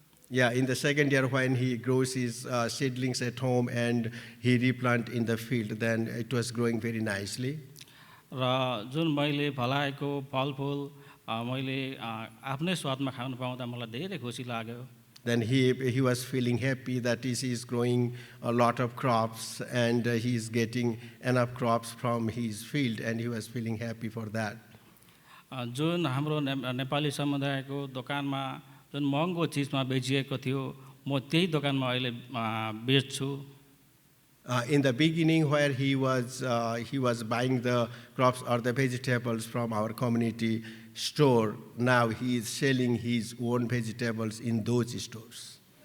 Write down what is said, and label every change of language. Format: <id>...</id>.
<en>Yeah, in the second year when he grows his seedlings at home and he replant in the field, then it was growing very nicely.</en> <ne>र जुन मैले फलाएको फलफुल मैले आफ्नै स्वादमा खानु पाउँदा मलाई धेरै खुसी लाग्यो।</ne> <en>Then he was feeling happy that he is growing a lot of crops and he is getting enough crops from his field, and he was feeling happy for that.</en> <ne>जुन हाम्रो नेपाली समुदायको दोकानमा जुन महँगो चिजमा बेचिएको थियो म त्यही दोकानमा अहिले बेच्छु।</ne> <en>In the beginning, where he was buying the crops or the vegetables from our community store, now he is selling his own vegetables in those stores.</en>